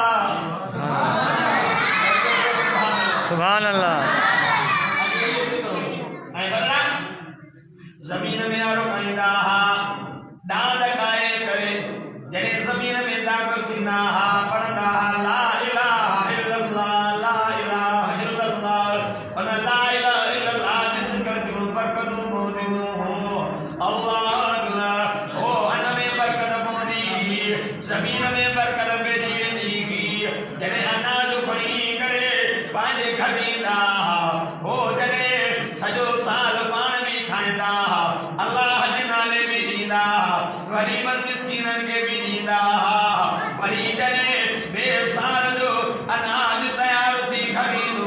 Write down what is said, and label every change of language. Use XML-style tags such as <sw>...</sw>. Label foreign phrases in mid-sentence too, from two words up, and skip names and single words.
<ar>سبحان الله</ar> <sd>ऐं बल्ला ज़मीन में आरो काईंदा हा डांड गाए करे जॾहिं ज़मीन में दाख़िल थींदा हा पढ़ंदा हा</sd> <ar>لا إله إلا الله لا إله إلا الله پر لا إله إلا الله</ar> <sd>जे ज़िक्र जूं बरकतूं पवंदियूं हो अल्लाह अल्लाह ओ अन में बरकत पवंदी ज़मीन में बरकत पइजी वेंदी जॾहिं अनाज खणी करे पंहिंजे घर ईंदा हो जॾहिं सॼो साल पाण बि खाईंदा अल्लाह जे नाले बि ॾींदा ग़रीबन मिस्कीनन खे बि ॾींदा वरी जॾहिं ॿिए साल जो अनाज तयार थी घर</sd>